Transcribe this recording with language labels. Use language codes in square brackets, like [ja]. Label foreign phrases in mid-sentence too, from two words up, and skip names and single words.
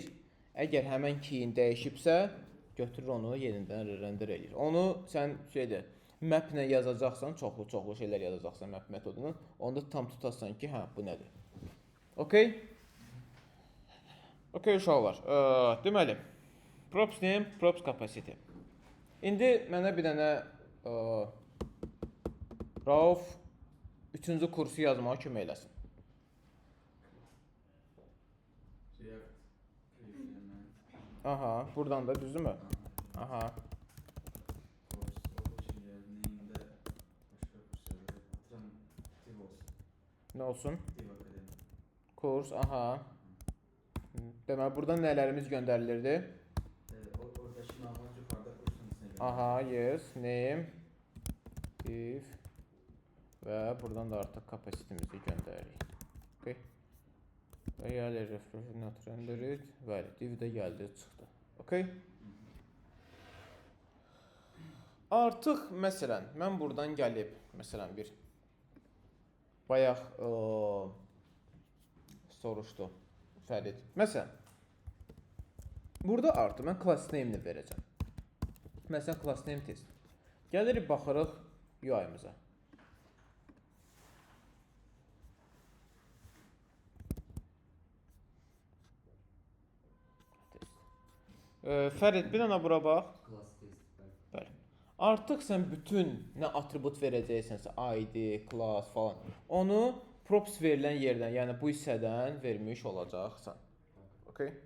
[az] Əgər həmən keyin dəyişibsə, götürür onu yenidən render edir. Onu sən map ilə yazacaqsan, çoxlu şeylər yazacaqsan map metodunun, onda tam tutarsan ki, hə, bu nədir? Okay? Okay uşaqlar. Deməli, [en] props name, props capacity. [az] İndi mənə bir dənə Rauf 3-cü kursu yazmağa kömək eləsin. Aha, buradan da düzdürmü? Aha. Nə olsun? Kurs, aha. Deməli, buradan nələrimiz göndərilirdi? Aha, [en] yes, name, [az] div və buradan da artıq kapasitimizi göndəririk. Okay. Və gəlir [en] refresh not rendered. [az] Bəli, div də gəldi, çıxdı. Okay. Artıq, məsələn, mən buradan gəlib, məsələn, bir bayaq soruşdu Fərid. Məsələn, burada artıq mən [en] class name- [az] ni verəcəm. Məsələn, [en] class name test. [az] Gəlirik, baxırıq UI-mıza. Fərid, bir dənə bura bax. Bəli. Artıq sən bütün nə atribut verəcəksənsə, ID, class falan, onu props verilən yerdən, yəni bu hissədən vermiş olacaqsan.